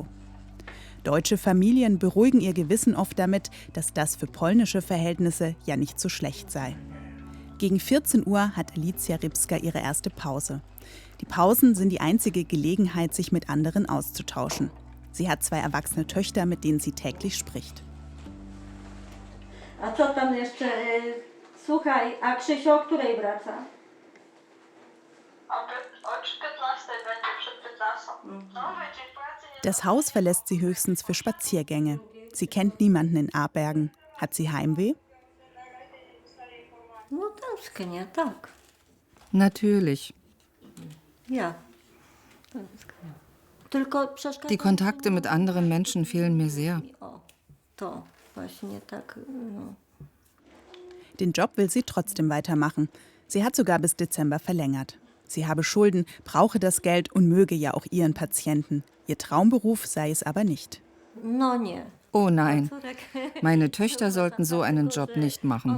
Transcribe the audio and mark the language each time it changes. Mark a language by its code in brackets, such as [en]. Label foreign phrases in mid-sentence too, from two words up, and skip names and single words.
[de] Deutsche Familien beruhigen ihr Gewissen oft damit, dass das für polnische Verhältnisse ja nicht so schlecht sei. Gegen 14 Uhr hat Alicja Rybska ihre erste Pause. Die Pausen sind die einzige Gelegenheit, sich mit anderen auszutauschen. Sie hat 2 erwachsene Töchter, mit denen sie täglich spricht. [pl] A co tam jeszcze? Słuchaj, a Krzysio o której wraca? O 15 będzie, przed 15. [de] Das Haus verlässt sie höchstens für Spaziergänge. Sie kennt niemanden in Abergen. Hat sie Heimweh? [pl] No tęsknię, tak. [de] Natürlich. [pl] Ja. Tęsknię. Tylko przeszkadza. [de] Die Kontakte mit anderen Menschen fehlen mir sehr. [pl] O, to właśnie tak. No. [de] Den Job will sie trotzdem weitermachen. Sie hat sogar bis Dezember verlängert. Sie habe Schulden, brauche das Geld und möge ja auch ihren Patienten. Ihr Traumberuf sei es aber nicht. [pl] No nie. [de] Oh nein, meine Töchter sollten so einen Job nicht machen.